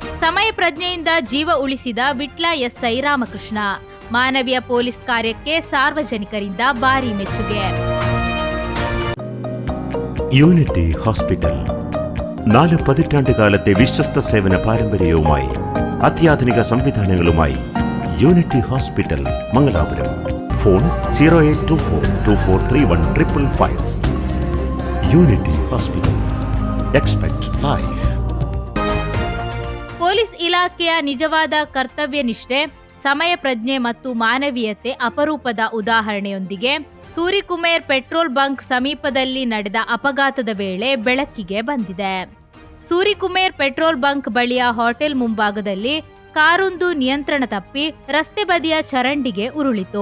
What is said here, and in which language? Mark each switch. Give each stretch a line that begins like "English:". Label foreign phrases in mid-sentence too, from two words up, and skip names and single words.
Kannada: ಸಮಯ ಪ್ರಜ್ಞೆಯಿಂದ ಜೀವ ಉಳಿಸಿದ ವಿಟ್ಲ ಎಸ್ಐ ರಾಮಕೃಷ್ಣ. ಮಾನವೀಯ ಪೊಲೀಸ್ ಕಾರ್ಯಕ್ಕೆ സാർവജനിಕರಿಂದ ಭಾರಿ ಮೆಚ್ಚುಗೆ.
Malayalam: യൂണിറ്റി ഹോസ്പിറ്റൽ 4 പതിറ്റാണ്ടുകാലത്തെ വിശ്വസ്ത സേവന പാരമ്പര്യവുമായി അത്യാധുനിക സംവിധാനങ്ങളുമായി യൂണിറ്റി ഹോസ്പിറ്റൽ മംഗലാപുരം. ഫോൺ 0824243155.
English: Unity Hospital. Expect life.
Kannada: ಪೊಲೀಸ್ ಇಲಾಖೆಯ ನಿಜವಾದ ಕರ್ತವ್ಯ ನಿಷ್ಠೆ, ಸಮಯ ಪ್ರಜ್ಞೆ ಮತ್ತು ಮಾನವೀಯತೆ ಅಪರೂಪದ ಉದಾಹರಣೆಯೊಂದಿಗೆ ಸೂರಿಕುಮೇರ್ ಪೆಟ್ರೋಲ್ ಬಂಕ್ ಸಮೀಪದಲ್ಲಿ ನಡೆದ ಅಪಘಾತದ ವೇಳೆ ಬೆಳಕಿಗೆ ಬಂದಿದೆ. ಸೂರಿಕುಮೇರ್ ಪೆಟ್ರೋಲ್ ಬಂಕ್ ಬಳಿಯ ಹೋಟೆಲ್ ಮುಂಭಾಗದಲ್ಲಿ ಕಾರೊಂದು ನಿಯಂತ್ರಣ ತಪ್ಪಿ ರಸ್ತೆ ಬದಿಯ ಚರಂಡಿಗೆ ಉರುಳಿತು.